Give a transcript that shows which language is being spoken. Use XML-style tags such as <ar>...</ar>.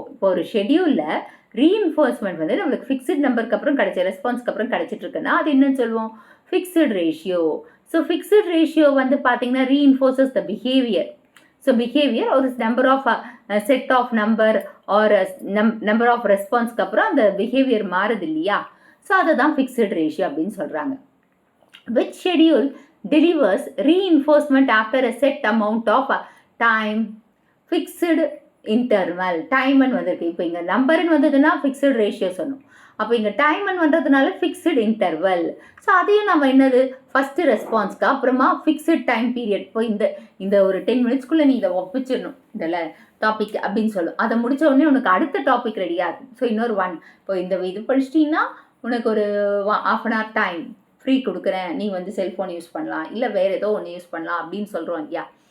<ta>இப்போ ஒரு ஷெட்யூலில் ரீஇன்ஃபோர்ஸ்மெண்ட் வந்து நம்மளுக்கு ஃபிக்ஸ்டு நம்பருக்கு அப்புறம் கிடைச்ச ரெஸ்பான்ஸ்க்கு அப்புறம் கிடைச்சிட்டு இருக்குன்னா அது என்னன்னு சொல்லுவோம், fixed ratio.</ta> <en>so fixed ratio</en> <ta>வந்து பார்த்தீங்கன்னா</ta> <en>Reinforces the behaviour.</en> <ta>ஸோ பிஹேவியர் ஒரு number of set of number R number of ரெஸ்பான்ஸ்க்கு அப்புறம் அந்த பிஹேவியர் மாறுது இல்லையா? ஸோ அதை தான் ஃபிக்ஸ்டு ரேஷியோ அப்படின்னு சொல்கிறாங்க.</ta> <en>Which schedule delivers reinforcement after a set amount of time, fixed interval.</en> <ta>டைம்னு வந்திருக்கு. இப்போ இங்கே நம்பர்னு வந்ததுன்னா ஃபிக்ஸ்டு ரேஷியோ சொன்னோம். அப்போ இங்கே டைம்னு வந்ததுனால ஃபிக்ஸ்டு இன்டர்வல். ஸோ அதையும் நம்ம என்னது ஃபஸ்ட்டு ரெஸ்பான்ஸ்க்கு அப்புறமா ஃபிக்ஸ்டு டைம் பீரியட். இப்போ இந்த ஒரு 10 மினிட்ஸ்க்குள்ளே நீ இதை ஒப்பிச்சிடணும் இதில் டாபிக் அப்படின்னு சொல்லும். அதை முடித்த உடனே உனக்கு அடுத்த டாபிக் ரெடி ஆகும். ஸோ இன்னொரு இப்போ இந்த இது படிச்சிட்டிங்கன்னா உனக்கு ஒரு ½ hour டைம் ஃப்ரீ கொடுக்குறேன், நீ வந்து செல்ஃபோன் யூஸ் பண்ணலாம், இல்லை வேறு ஏதோ ஒன்று யூஸ் பண்ணலாம் அப்படின்னு சொல்கிறோம் இல்லையா?</ta>